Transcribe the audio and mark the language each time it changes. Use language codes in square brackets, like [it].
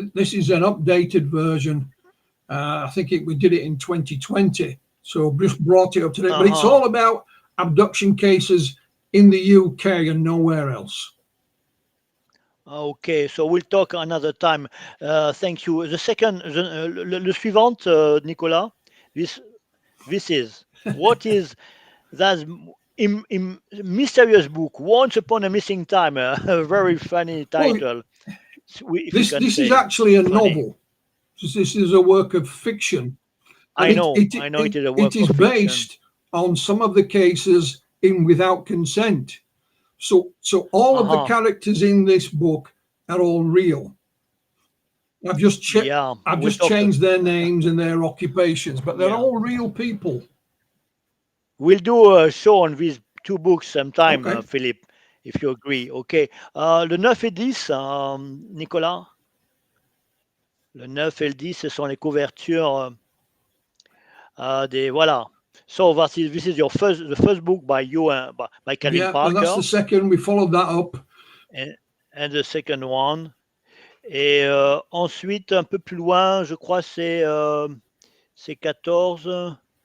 [en] This is an updated version. I think we did it in 2020, so just brought it up to date. But it's all about abduction cases in the UK and nowhere else. Okay, so we'll talk another time. Thank you. The second, [fr] le suivant, [en] Nicolas. This is what is that mysterious book? Once Upon a Missing Time. A very funny title. Well, this is actually a novel. This is a work of fiction. I know it is a work of fiction. It is based on some of the cases in Without Consent. So all of the characters in this book are all real. I've just changed their names and their occupations, but they're all real people. We'll do a show on these two books sometime, Philippe, if you agree. Okay. [fr] Le 9 et 10, [en] Nicolas. [fr] Le 9 et le 10, ce sont les couvertures des voilà. [en] So this is your the first book by you by Calvin Yeah, Parker. and that's the second. We followed that up. And the second one. [fr] Et ensuite, un peu plus loin, je crois c'est 14.